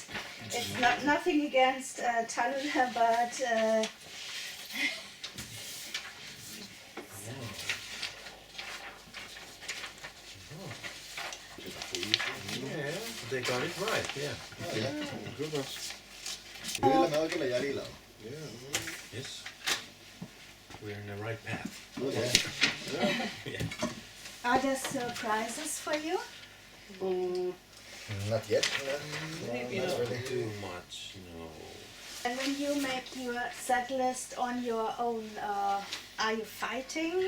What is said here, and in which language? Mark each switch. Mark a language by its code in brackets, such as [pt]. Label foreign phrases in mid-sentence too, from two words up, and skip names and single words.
[en] It's not nothing against Talula, but Yeah, they got it right, yeah. Good one. [fi] Yhdellä me oikealla jäljellä on. [en] Yes. We're in the right path. Yeah. are there surprises for you? Not yet. Maybe not not really. too much, no. And when you make your set list on your own, are you fighting?